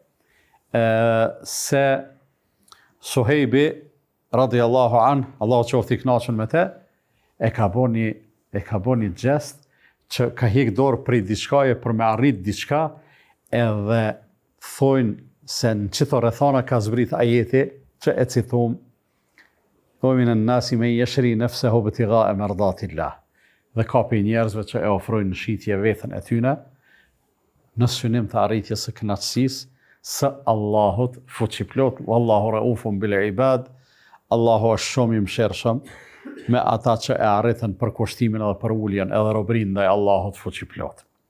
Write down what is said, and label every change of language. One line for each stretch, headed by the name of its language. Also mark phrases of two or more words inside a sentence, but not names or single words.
Albanian: se Suhejbi
Arabic: رضي الله عن,
Albanian: Allahu qoftë i kënaqur me te, e ka bo një gjest që ka hiq dorë prej diçkaje për me arrit diçka, edhe thojnë se në qito rrethana ka zbrit ajeti që e citum,
Arabic: من الناس من يشري نفسه ابتغاء مرضات الله.
Albanian: Dhe ka pe njerëzve që e ofrojnë në shitje veten e tyne në synim të arritjes së kënaqësisë së Allahut fuqiplot,
Arabic: والله رؤوف بالعباد.
Albanian: Allahu është shumë i mëshirshëm me ata që e arritën për kushtimin edhe për uljen edhe robërinë ndaj Allahut fuqiplot.